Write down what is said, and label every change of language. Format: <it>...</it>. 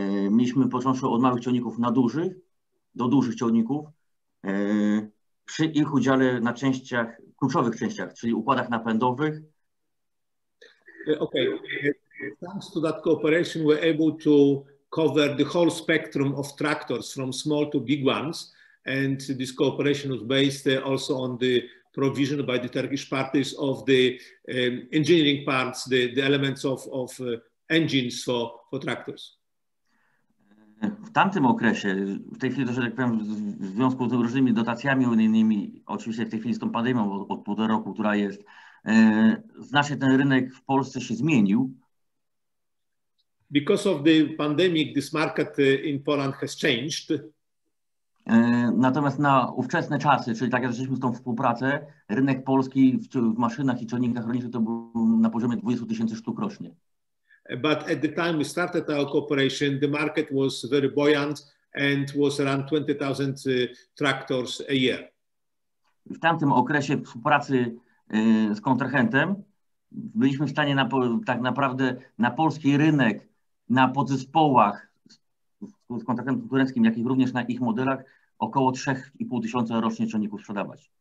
<pl>Mieliśmy począwszy od małych ciągników do dużych ciągników przy ich udziale na kluczowych częściach, czyli układach napędowych. Okay.</pl> <en>Thanks to that cooperation, we're able to cover the whole spectrum of tractors from small to big ones. And this cooperation was based also on the provision by the Turkish parties of the engineering parts, the elements of engines for tractors.</en> <pl>W tamtym okresie, w tej chwili, że tak powiem, w związku z różnymi dotacjami unijnymi, oczywiście w tej chwili z tą pandemią od półtora roku, która jest, znacznie ten rynek w Polsce się zmienił.</pl> <en>Because of the pandemic, this market in Poland has changed.</en> <pl>Natomiast na ówczesne czasy, czyli tak jak zaczęliśmy tą współpracę, rynek polski w maszynach i ciągnikach rolniczych to był na poziomie 20 000 sztuk rocznie.</pl> <en>But at the time we started our cooperation, the market was very buoyant and was around 20,000 tractors a year.</en> <pl>W tamtym okresie współpracy z kontrahentem byliśmy w stanie tak naprawdę na polski rynek, na podzespołach z kontrahentem tureckim, jak i również na ich modelach około 3,5 tysiąca rocznie ciągników sprzedawać.</pl>